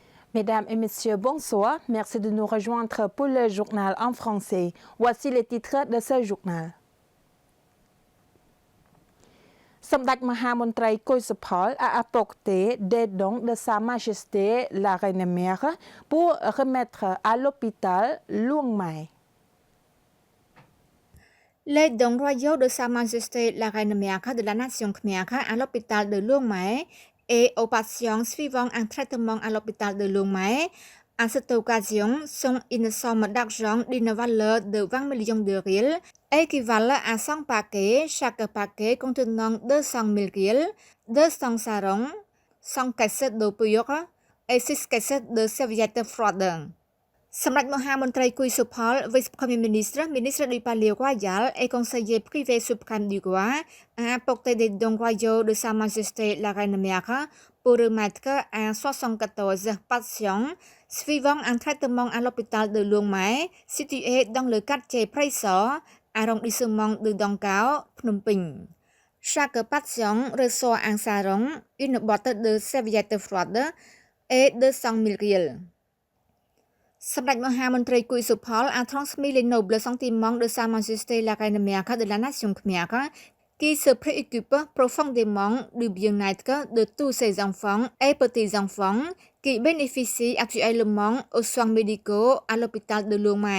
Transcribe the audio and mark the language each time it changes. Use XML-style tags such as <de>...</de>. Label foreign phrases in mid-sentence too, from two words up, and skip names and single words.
<fr>Mesdames et messieurs, bonsoir. Merci de nous rejoindre pour le journal en français. Voici les titres de ce journal. សម្ដេចមហាមន្ត្រីគុយសុផល a apporté des dons de Sa Majesté la Reine Mère pour remettre à l'hôpital Luang Mai. Les dons royaux de Sa Majesté la Reine Mère de la Nation Khmer à l'hôpital de Luang Mai et aux patients suivant un traitement à l'hôpital de Luang Mai à cette occasion sont une somme d'argent d'une valeur de 20 millions de riels, équivalent à 100 paquets, chaque paquet contenant 200 000 riels, 200 sarong, 100 caisses d'eau pure et 6 caisses de serviettes froides. សម្ដេចមហាមន្ត្រីគុយសុផល Vice-Premier ministre, ministre du Palais Royal et conseiller privé suprême du roi, a apporté des dons royaux de Sa Majesté la Reine Mère pour remettre à 74 patients suivant un traitement à l'hôpital de Luang Mai, situé dans le quartier Praisor, arrondissement de Dong Cao, Phnom Penh. Chaque patient reçoit un sarong, une boîte de serviettes froides et 200 000 riels. សម្ដេចមហាមន្ត្រីគុយសុផល a transmis les nobles sentiments de Sa Majesté la Reine Mère de la Nation Khmer qui se préoccupe profondément du bien-être de tous ses enfants et petits-enfants qui bénéficient actuellement aux soins médicaux à l'hôpital de Luang Mai.</fr>